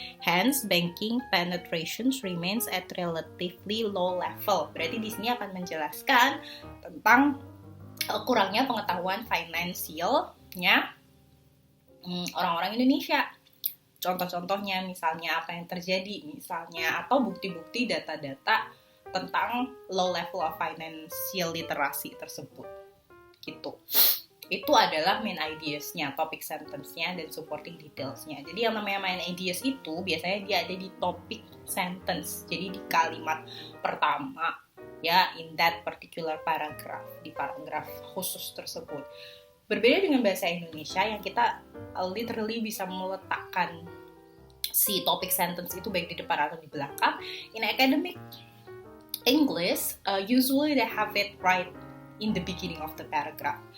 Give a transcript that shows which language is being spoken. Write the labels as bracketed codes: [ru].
[en] Hence, banking penetration remains at relatively low level. [id] Berarti di sini akan menjelaskan tentang kurangnya pengetahuan finansialnya orang-orang Indonesia. Contoh-contohnya misalnya apa yang terjadi, misalnya atau bukti-bukti data-data tentang [en] low level of financial literacy [id] tersebut. Gitu. Itu adalah main ideas-nya, topic sentence-nya, dan supporting details-nya. Jadi yang namanya main ideas itu biasanya dia ada di topic sentence, jadi di kalimat pertama ya, [en] in that particular paragraph, [id] di paragraf khusus tersebut. Berbeda dengan bahasa Indonesia yang kita literally bisa meletakkan si topic sentence itu baik di depan atau di belakang. [en] In academic English, usually they have it right in the beginning of the paragraph.